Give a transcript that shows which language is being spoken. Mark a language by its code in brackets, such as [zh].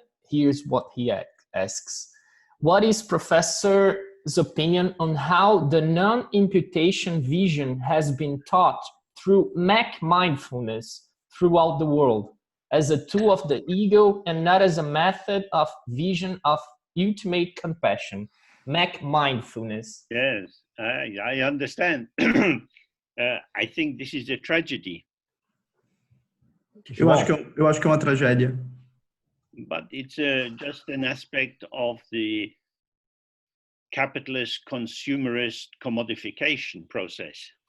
[en] Here's what he asks. What is Professor's opinion on how the non-imputation vision has been taught through Mac mindfulness throughout the world as a tool of the ego and not as a method of vision of ultimate compassion? Mac mindfulness. Yes, I understand. I think this is a tragedy. [pt] Eu acho que é uma tragédia. [en] But it's just an aspect of the capitalist consumerist commodification process.